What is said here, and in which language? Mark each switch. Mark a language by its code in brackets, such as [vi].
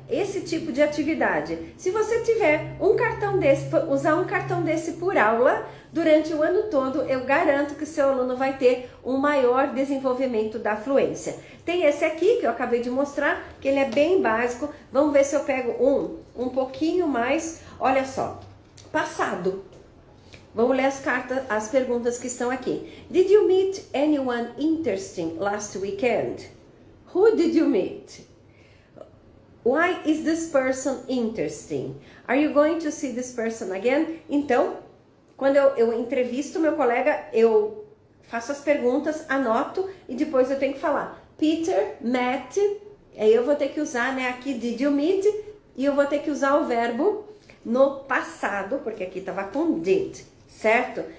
[pt] Esse tipo de atividade. Se você tiver um cartão desse, usar um cartão desse por aula, durante o ano todo, eu garanto que o seu aluno vai ter um maior desenvolvimento da fluência. Tem esse aqui, que eu acabei de mostrar, que ele é bem básico. Vamos ver se eu pego um pouquinho mais. Olha só, passado. Vamos ler as perguntas que estão aqui. [en] Did you meet anyone interesting last weekend? Who did you meet? Why is this person interesting? Are you going to see this person again? [pt] Então, quando eu entrevisto meu colega, eu faço as perguntas, anoto e depois eu tenho que falar. [en] Peter met, [pt] aí eu vou ter que usar, né, aqui [en] did you meet, [pt] e eu vou ter que usar o verbo no passado, porque aqui estava com did, certo?